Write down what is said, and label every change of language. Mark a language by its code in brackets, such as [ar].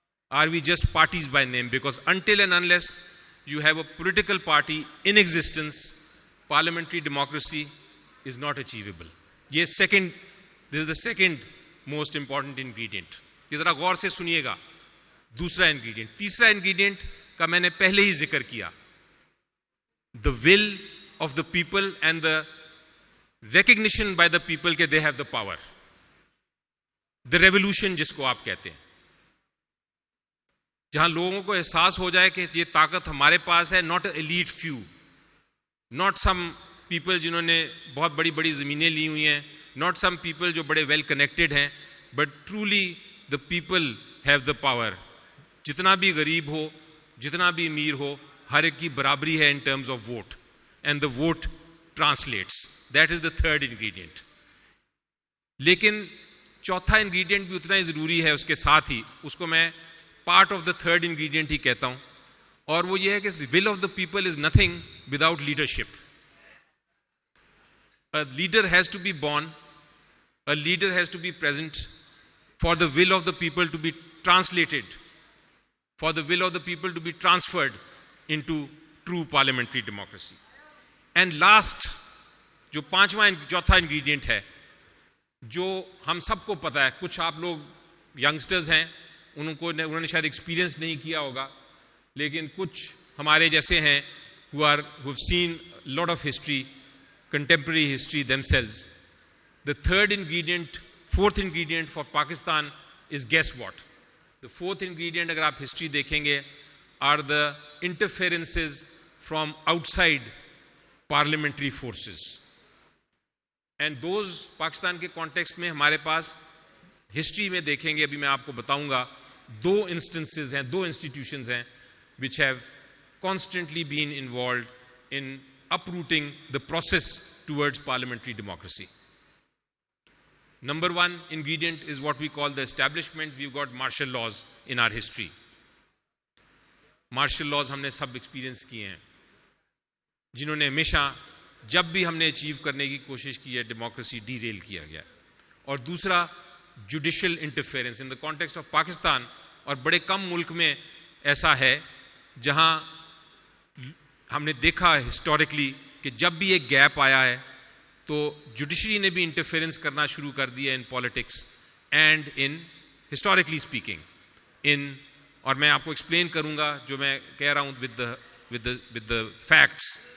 [en] Are we just parties by name? Because until and unless you have a political party in existence, parliamentary democracy is not achievable. This is the second most important ingredient. [ur] یہ ذرا غور سے سنیے گا. دوسرا ingredient. تیسرا ingredient کا میں نے پہلے ہی ذکر کیا. [en] The will of the people and the recognition by the people کہ they have the power. The revolution [ur] جس کو آپ کہتے ہیں. جہاں لوگوں کو احساس ہو جائے کہ یہ طاقت ہمارے پاس ہے, [en] not an elite few, not some people [ur] جنہوں نے بہت بڑی بڑی زمینیں لی ہوئی ہیں, not some people جو بڑے [en] well connected [ur] ہیں, [en] but truly the people have the power. [ur] جتنا بھی غریب ہو, جتنا بھی امیر ہو, ہر ایک کی برابری ہے [en] in terms of vote, and the vote translates. That is the third ingredient. [ur] لیکن چوتھا ingredient بھی اتنا ہی ضروری ہے اس کے ساتھ ہی, اس کو میں [en] part of the third ingredient [ur] ہی کہتا ہوں, اور وہ یہ ہے کہ [en] the will of the people is nothing without leadership. A leader has to be born, a leader has to be present for the will of the people to be translated, for the will of the people to be transferred into true parliamentary democracy. And last, [ur] جو چوتھا ingredient ہے, جو ہم سب کو پتا ہے, کچھ آپ لوگ youngsters ہیں, انہوں نے شاید ایکسپیرینس نہیں کیا ہوگا, لیکن کچھ ہمارے جیسے ہیں [en] who've seen a lot of history, contemporary history themselves. The third ingredient, fourth ingredient for Pakistan is guess what? The fourth ingredient, [ur] اگر آپ history دیکھیں گے, [en] are the interferences from outside parliamentary forces. And those [ur] Pakistan کے context میں ہمارے پاس history میں دیکھیں گے, ابھی میں آپ کو بتاؤں گا, 2 instances ہیں, 2 institutions ہیں [en] which have constantly been involved in uprooting the process towards parliamentary democracy. Number 1 ingredient is what we call the establishment. We've got martial laws in our history. [ur] Martial laws ہم نے سب experience کیے ہیں, جنہوں نے ہمیشہ جب بھی ہم نے اچیو کرنے کی کوشش کی ہے ڈیموکریسی ڈی ریل کیا گیا. اور دوسرا [en] judicial interference in the context of Pakistan, [ur] اور بڑے کم ملک میں ایسا ہے جہاں ہم نے دیکھا ہسٹوریکلی کہ جب بھی ایک گیپ آیا ہے تو جوڈیشری نے بھی انٹرفیئرنس کرنا شروع کر دیا [en] in politics and in historically speaking in, [ur] اور میں آپ کو ایکسپلین کروں گا جو میں کہہ رہا ہوں [en] with the facts,